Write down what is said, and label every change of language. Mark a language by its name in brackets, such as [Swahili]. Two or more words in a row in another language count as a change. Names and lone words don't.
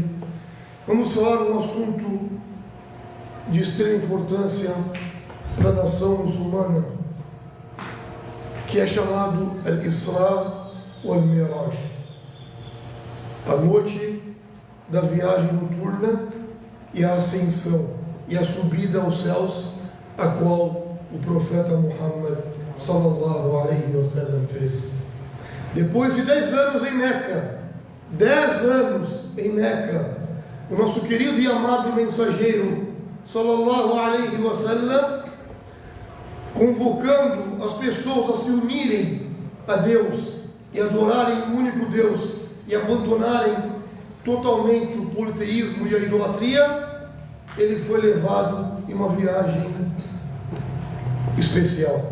[Portuguese] Vamos falar um assunto de extrema importância para a nação muçulmana, que é chamado Al-Isra wal-Miraj, a noite da viagem noturna e a ascensão e a subida aos céus, a qual o profeta Muhammad [Arabic] صلى الله عليه وسلم [Portuguese] fez. Depois de 10 anos em Meca, 10 anos em Meca, o nosso querido e amado mensageiro [Arabic] صلى الله عليه وسلم, [Portuguese] convocando as pessoas a se unirem a Deus e adorarem o único Deus e abandonarem totalmente o politeísmo e a idolatria, ele foi levado em uma viagem especial.